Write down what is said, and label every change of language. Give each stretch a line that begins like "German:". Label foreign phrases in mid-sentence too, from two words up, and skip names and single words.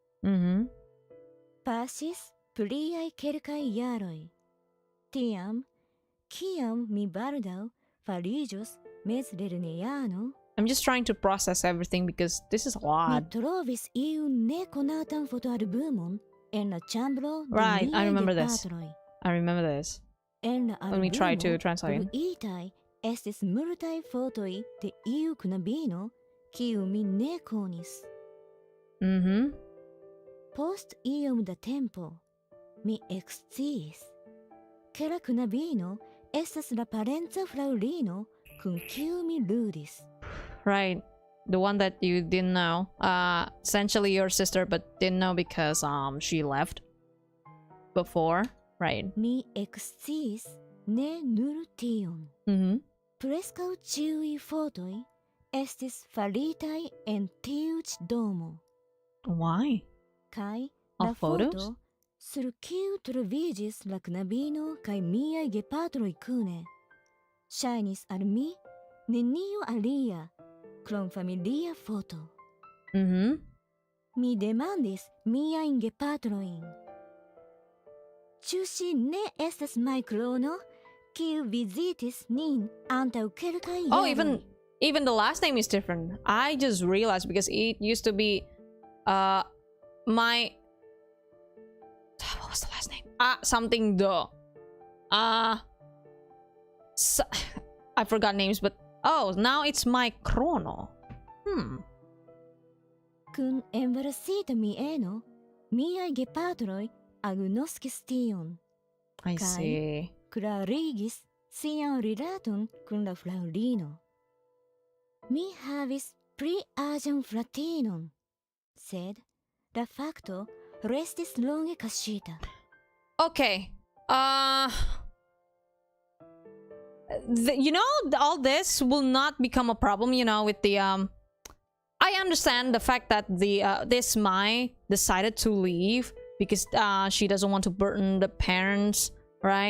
Esperanto: Pasis pliaj kelkaj jaroj. Tiam, kiam mi baldaŭ fariĝos mezlernejano,
English: I'm just trying to process everything because this is a
Esperanto: mi
English: lot.
Esperanto: trovis iun nekonatan fotoalbumon en la ĉambro de
English: Right, I
Esperanto: miaj
English: remember this.
Esperanto: gepatroj.
English: I remember this.
Esperanto: En la
English: When we try to
Esperanto: albumo
English: translate.
Esperanto: publiitaj estis multaj fotoj de iu knabino kiu mi ne konis. Post iom da tempo, mi eksciis, ke la knabino estas la parenca fraŭlino kun kiu mi ludis.
English: Right. The one that you didn't know. Essentially your sister, but didn't know because she left before. Right.
Esperanto: Mi eksciis ne nur tion. Preskaŭ ĉiuj fotoj estis faritaj en tiu ĉi domo.
English: Why?
Esperanto: Kaj
English: All
Esperanto: la
English: photos?
Esperanto: foto sur kiu troviĝis la knabino kaj miaj gepatroj kune ŝajnis al mi nenio alia krom familia foto. Mi demandis miajn gepatrojn. Ĉu ŝi ne estas majkrono kiu vizitis nin antaŭ kelkaj jaroj?
English: Oh, even the last name is different. I just realized because it used to be my what was the last name? Something the I forgot names, but oh, now it's my Chrono.
Esperanto: Kun embarasita mieno, miaj gepatroj agnoskis tion.
English: I Kai? see.
Esperanto: Klarigis sian rilaton kun la fraŭlino. Mi havis pli aĝan fratinon, sed la fakto restis longe kaŝita. Okay.
English: You know, all this will not become a problem, you know, with the I understand the fact that the this Mai decided to leave because she doesn't want to burden the parents, right?